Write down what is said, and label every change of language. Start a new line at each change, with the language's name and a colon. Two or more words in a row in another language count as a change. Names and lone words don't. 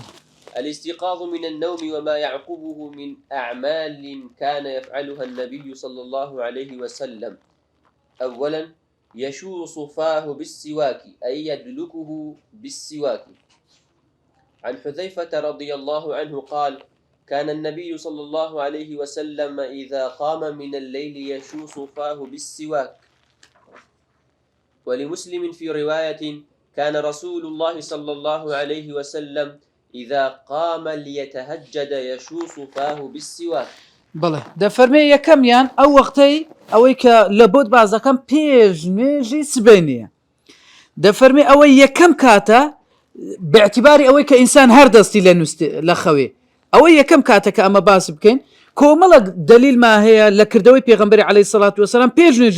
Arabic: الاستيقاظ من النوم وما يعقبه من أعمال كان يفعلها النبي صلى الله عليه وسلم أولا يشوص فاه بالسواك أي يدلكه بالسواك عن حذيفة رضي الله عنه قال كان النبي صلى الله عليه وسلم إذا قام من الليل يشوص فاه بالسواك ولمسلم في رواية كان رسول الله صلى الله عليه وسلم إذا قام ليتهجد يشوص فاه بالسواك
Central Kurdish: بەڵێ دەفەرمێ یەکەمیان ئەو وەختەی ئەوەی کە لە بۆت بازەکەم پێش نوێژی سبەینیە دەفەرمێ ئەوەی یەکەم کاتە باعتیباری ئەوەی کە ئینسان هەر دەستی لە خەوێ ئەوەی یەکەم کاتە کە ئەمە باس بکەین کۆمەڵک دلیلما هەیە لە کردەوەی پێغەمبەری
Arabic: عەلەیهی سەڵات وەسەلام
Central Kurdish: پێش نوێژی